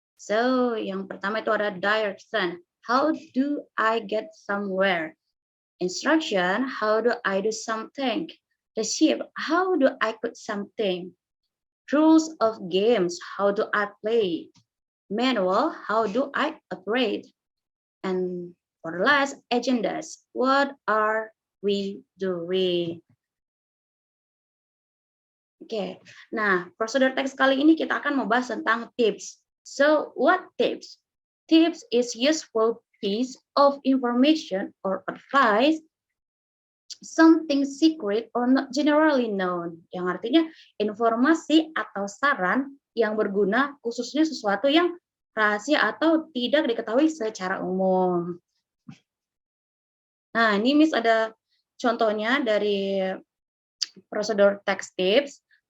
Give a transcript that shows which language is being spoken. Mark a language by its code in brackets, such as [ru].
[id] So, yang pertama itu ada direction. [en] How do I get somewhere? Instruction, how do I do something? Receive, how do I put something? Rules of games, how do I play? Manual, how do I operate? And for the last, agendas, what are we doing? [id] Oke, nah prosedur teks kali ini kita akan membahas tentang tips. [en] So, what tips? Tips is useful piece of information or advice, something secret or not generally known. [id] Yang artinya informasi atau saran yang berguna khususnya sesuatu yang rahasia atau tidak diketahui secara umum. Nah, ini Miss ada contohnya dari prosedur text tips.